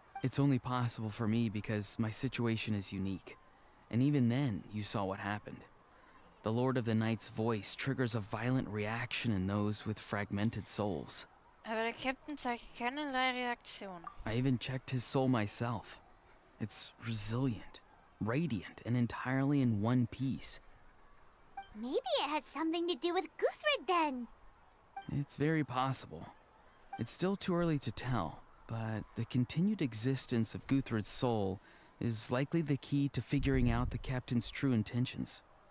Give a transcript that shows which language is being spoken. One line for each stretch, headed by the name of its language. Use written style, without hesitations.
English: It's only possible for me because my situation is unique. And even then, you saw what happened. The Lord of the Night's voice triggers a violent reaction in those with fragmented souls.
German: Aber der Captain zeigt keinerlei Reaktion.
English: I even checked his soul myself. It's resilient, radiant, and entirely in one piece. Maybe it has something to do with Guthrid then. It's very possible. It's still too early to tell, but the continued existence of Guthrid's soul is likely the key to figuring out the captain's true intentions.